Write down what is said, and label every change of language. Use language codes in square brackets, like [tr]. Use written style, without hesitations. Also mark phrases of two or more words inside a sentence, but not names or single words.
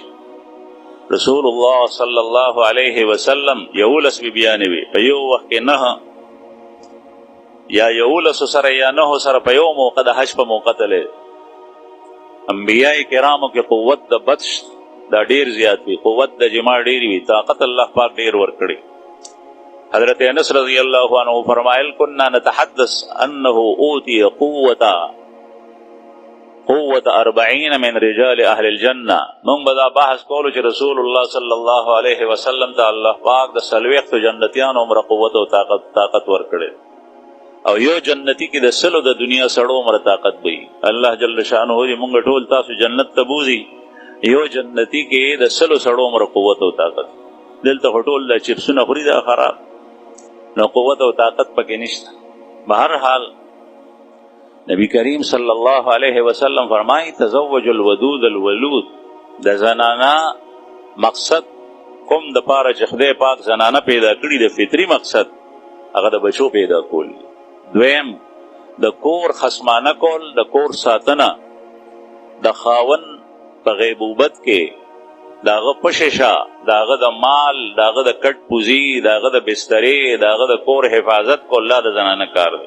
[ps] رسول الله [ar] صلی الله علیه وسلم [ps] 11 بیبیانې وي په یو وخت کې، 9 یا 11 سره یا 9 سره په یو موقع د حج په موقع تللی. انبیاء کرامو کې قوت د بطش دا ډیر زیات وي، قوت د جما ډیر وي، طاقت الله پاک ډیر ورکړي. [ar] حضرت انس رضی اللہ عنہ فرمائل کننا نتحدث انه اوتی قوت 40 من رجال اهل الجنہ. [ps] مونږ به دا بحث کولو چې رسول الله [ar] صلی الله علیه وسلم [ps] ته الله پاک د 40 جنتیانو عمر قوت او طاقت ورکړي، او یو جنتی کې د 100 د دنیا سړو عمر طاقت وي. [ar] الله جل شانه [ps] مونږ ټول تاسو جنت ته بوزي، یو جنتی کې د 100 سړو عمر قوت او طاقت. دلته ټول د چپسونه خوري دا خراب، نو قوت او طاقت پکې نشته. بہرحال نبی کریم [ar] صلی الله علیه وسلم [ps] فرمایي [ar] تزوج الودود الولود. [ps] د زنانا مقصد کوم د پاره چې خدای پاک زنانه پیدا کړي د فطری مقصد هغه د بچو پیدا کول. دویم د کور خصمانه کول، د کور ساتنه، د خاون په غیبوبت کې داغه پششا، داغه د مال، داغه د کټ پوزی، داغه د بسترې، داغه د کور حفاظت کو الله د زنانه کار دی.